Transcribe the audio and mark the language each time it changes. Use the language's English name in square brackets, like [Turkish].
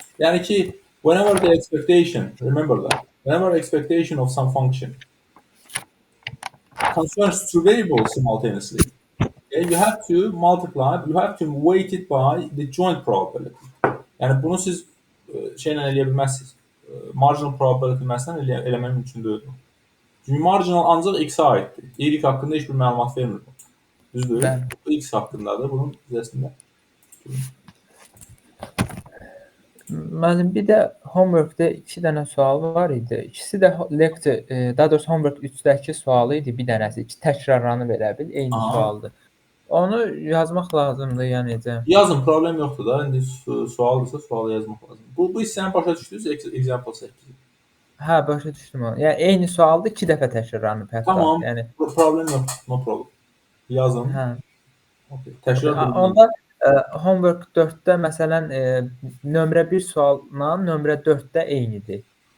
[Azerbaijani] Yəni ki, [English] whenever the expectation, remember that, whenever expectation of some function concerns two variables simultaneously, okay, you have to multiply, you have to weight it by the joint probability. [Azerbaijani] Yəni bunu siz şeylə eləyə bilməzsiniz. Marginal probability məsələn eləmək mümkün deyil. Çünki marginal ancaq x-ə aiddir. Y haqqında heç bir məlumat vermir. Düzdür? Bu x haqqındadır. Bunun üzəsində. Mənim bir də homework'da 2 dənə sual var idi. İkisi də lecture, daha doğrusu homework 3-dəki sualı idi, bir dənəsi. Təkrarlanıb elə bil, eyni sualdır. Onu yazmaq lazımdır, yəni necə? Yazın, problem yoxdur da. İndi sualdırsa sualı yazmaq lazımdır. Bu hissəni başa düşdünüz? [English] Example 8. [Azerbaijani] Hə, başa düşdüm onu. Yəni eyni sualdır, 2 dəfə təkrarlanıb hətta. Tamam, yəni problem yoxdur, [English] no problem. [Azerbaijani] Yazın. Hə. Okay. Təkrar onda homework 4-də məsələn nömrə 1 sualla nömrə 4-də eynidir.